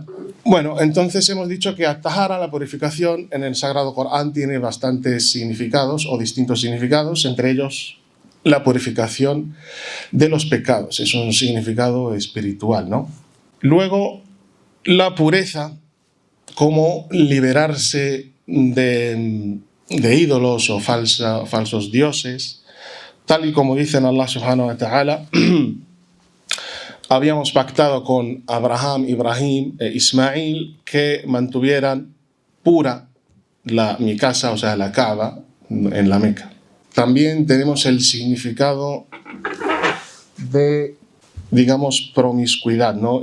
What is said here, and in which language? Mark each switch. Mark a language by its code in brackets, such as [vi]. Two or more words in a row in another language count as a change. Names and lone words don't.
[es] Bueno, entonces hemos dicho que at-tahara, la purificación, en el Sagrado Corán tiene bastantes significados o distintos significados, entre ellos la purificación de los pecados, es un significado espiritual, ¿no? Luego, la pureza como liberarse de de ídolos o falsos dioses, tal y como dicen Allah [ar] سبحانه وتعالى. [es] Habíamos pactado con Abraham, Ibrahim e Ismail que mantuvieran pura mi casa, o sea, la Kaaba, en la Meca. También tenemos el significado de, digamos, promiscuidad, ¿no?